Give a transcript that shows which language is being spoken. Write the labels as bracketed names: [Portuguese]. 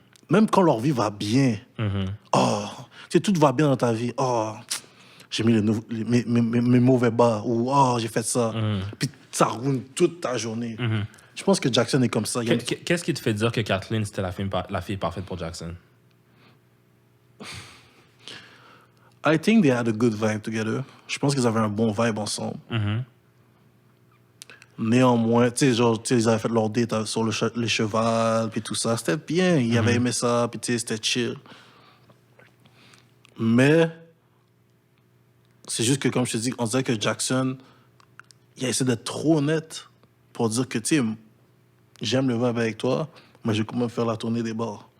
[French] Même quand leur vie va bien. Oh, tu sais, tout va bien dans ta vie. Oh, j'ai mis mes mauvais bas. Ou oh, j'ai fait ça. Puis ça ruine toute ta journée. Je pense que Jackson est comme ça. Il y a une- Qu'est-ce qui te fait dire que Kathleen, c'était la fille parfaite pour Jackson? [English] I think they had a good vibe together. [French] Je pense qu'ils avaient un bon vibe ensemble. Néanmoins, tu sais, genre, tu sais, ils avaient fait leur date sur les chevals, puis tout ça. C'était bien. Ils avaient aimé ça, puis tu sais, c'était chill. Mais, c'est juste que, comme je te dis, on dirait que Jackson, il a essayé d'être trop honnête pour dire que, tu sais, j'aime le vibe avec toi, mais je vais quand même faire la tournée des bars.